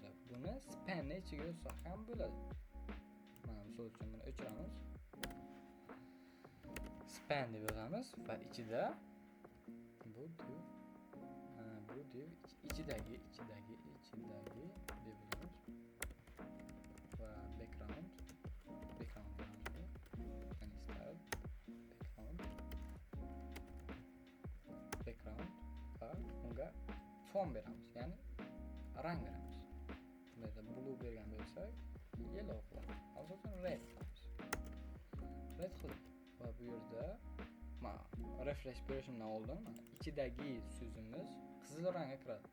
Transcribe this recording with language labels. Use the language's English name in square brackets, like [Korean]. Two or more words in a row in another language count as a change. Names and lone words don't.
[Uzbek] Buni spanni ichiga yozsak ham bo'ladi. Mana misol uchun buni o'chiramiz. Span deb yozamiz va ichida bu div ichidagi deb yozamiz. Va [English] background and style background [Uzbek] va unga fon beramiz, ya'ni rang beramiz. Bunda blue bergan bo'lsak, yellow qilamiz. Asosan red qilamiz. Red qildik va bu yerda refresh berishimdan oldin ichidagi so'zimiz qizil rangga kiradi.